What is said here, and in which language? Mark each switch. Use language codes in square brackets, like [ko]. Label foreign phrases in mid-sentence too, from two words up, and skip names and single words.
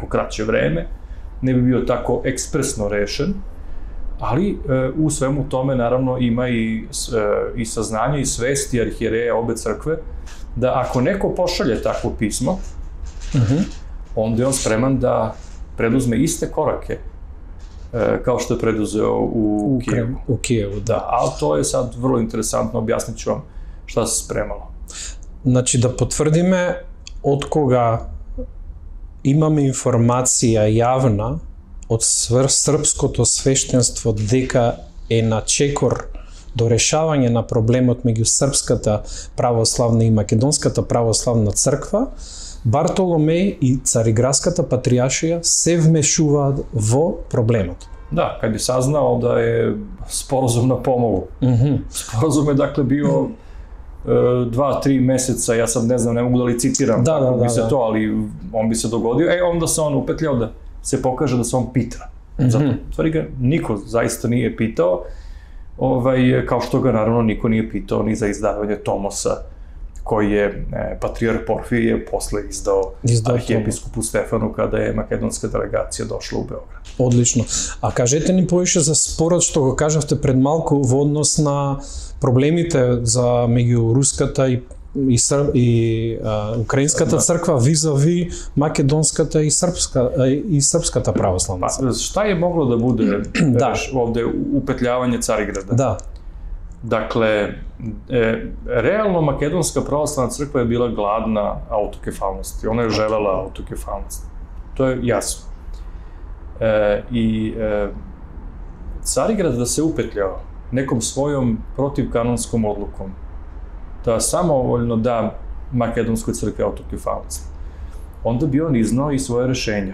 [sr] kraće vreme, ne bi bio tako ekspresno rešen, ali u svemu tome naravno ima i saznanje i svesti arhijereja obe crkve da ako neko pošalje takvo pismo, onda je on spreman da preduzme iste korake kao što je preduzeo u Kijevu. U Kijevu, da. Ali to je sad vrlo interesantno, objasnit ću vam šta se spremalo. [mk] Значи, да потврдиме од кога имаме информација јавна од српското свештенство дека е на чекор до решавање на проблемот меѓу Српската православна и Македонската православна црква, Бартоломеј и Цариградската патријаршија се вмешуваат во проблемот. Да, [sr] kad je saznao da je sporazum na pomogu. Sporazum je dakle bio 2-3 meseca, ja sad ne znam, ne mogu da licitiram kako bi se to, ali on bi se dogodio, onda se on upetljao da se pokaže da se on pita. Zato, stvari ga niko zaista nije pitao, kao što ga naravno niko nije pitao ni za izdavanje Tomosa, koji je patrijarh Porfirije posle izdao arhijepiskopu Stefanu kada je makedonska delegacija došla u Beograd. [mk] Одлично. А кажете ни повише за спорот што го кажавте пред малку во однос на проблемите за меѓу руската и украинската црква визави македонската и српската православна црква. [sr] Šta je moglo da bude ovde upetljavanje Carigрада? Da. Dakle, realno makedonska pravoslavna crkva je bila gladna autokefalnosti. Ona je želela autokefalnost. To je jasno. I Carigrad da se upetljao nekom svojom protivkanonskom odlukom da samovoljno da makedonskoj crkvi autokefalnost, onda bi on iznao i svoje rešenja.